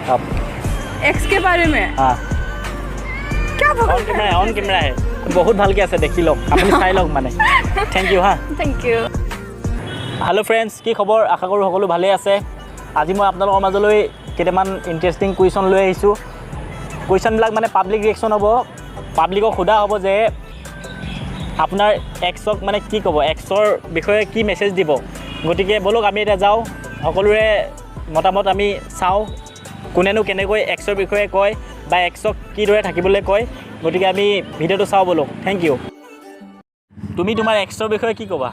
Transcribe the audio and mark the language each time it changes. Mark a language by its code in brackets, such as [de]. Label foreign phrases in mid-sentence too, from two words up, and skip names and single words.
[hi] आप एक्स के बारे में हाँ क्या [as] অন কেমেৰা হে বহুত ভালকৈ আছে দেখি লওক আপুনি চাই লওক মানে [en] thank you [as] হা [en] thank you [as] হেল্ল' ফ্ৰেণ্ডছ কি খবৰ আশা কৰোঁ সকলো ভালেই আছে আজি মই আপোনালোকৰ মাজলৈ কেইটামান [en] interesting question [as] লৈ আহিছোঁ কুৱেশ্যনবিলাক মানে [en] public reaction [as] হ'ব পাব্লিকক সোধা হ'ব যে আপোনাৰ এক্সক মানে কি ক'ব এক্সৰ বিষয়ে কি মেছেজ দিব গতিকে বলক আমি এতিয়া যাওঁ সকলোৰে মতামত আমি চাওঁ কোনেনো কেনেকৈ এক্সৰ বিষয়ে কয় বা এক্সক কিদৰে থাকিবলৈ কয় গতিকে আমি ভিডিঅ'টো চাওঁ বলক [en] thank you [as] তুমি তোমাৰ এক্সৰ বিষয়ে কি ক'বা